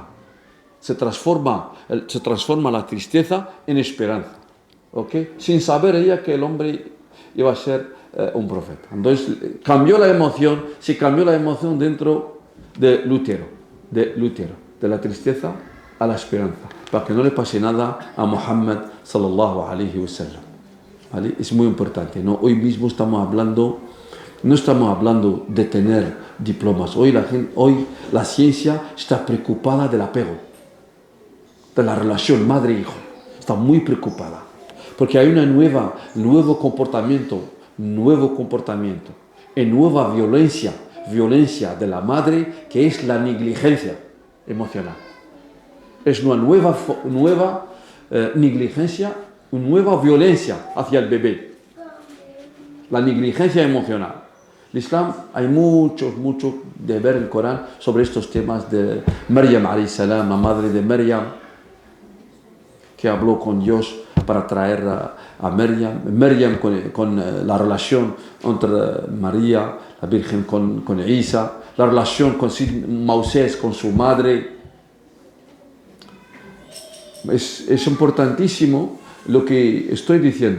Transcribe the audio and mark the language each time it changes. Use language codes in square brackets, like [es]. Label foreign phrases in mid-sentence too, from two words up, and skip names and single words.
[es] Se transforma la tristeza en esperanza. ¿Ok? Sin saber ella que el hombre iba a ser un profeta. Entonces se cambió la emoción dentro del útero, de la tristeza a la esperanza, para que no le pase nada a Muhammad [ar] صلى الله عليه وسلم. [es] ¿Vale? Es muy importante, ¿no? Hoy mismo no estamos hablando de tener diplomas. Hoy la ciencia está preocupada del apego, de la relación madre-hijo. Está muy preocupada, porque hay un nuevo comportamiento y nueva violencia de la madre, que es la negligencia emocional. Es una nueva negligencia, una nueva violencia hacia el bebé. La negligencia emocional. El Islam, hay mucho de ver el Corán sobre estos temas de Maryam [ar] عليه السلام, [es] la madre de Maryam, que habló con Dios para traer a Maryam con la relación entre María, la Virgen con Isa, la relación con Moisés con su madre. Es importantísimo lo que estoy diciendo.